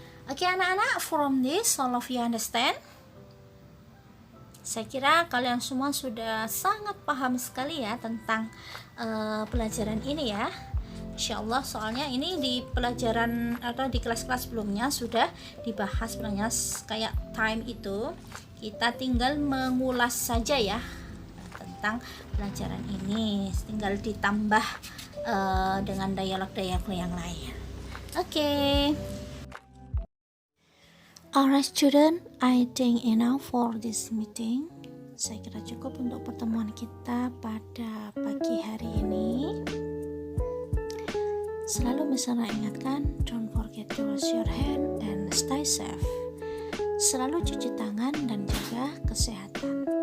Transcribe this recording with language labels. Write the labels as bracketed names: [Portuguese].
[English] Oke anak-anak, from this all of you understand? [Indonesian] Saya kira kalian semua sudah sangat paham sekali ya tentang pelajaran ini ya. Insyaallah, soalnya ini di pelajaran atau di kelas-kelas sebelumnya sudah dibahas sebenarnya kayak time itu. Kita tinggal mengulas saja ya tentang pelajaran ini, tinggal ditambah dengan dialog-dialog yang lain. Oke. [English] Alright student, I think enough for this meeting. [Indonesian] Saya kira cukup untuk pertemuan kita pada pagi hari ini. Selalu misalnya ingatkan, [English] don't forget to wash your hand and stay safe. [Indonesian] Selalu cuci tangan dan jaga kesehatan.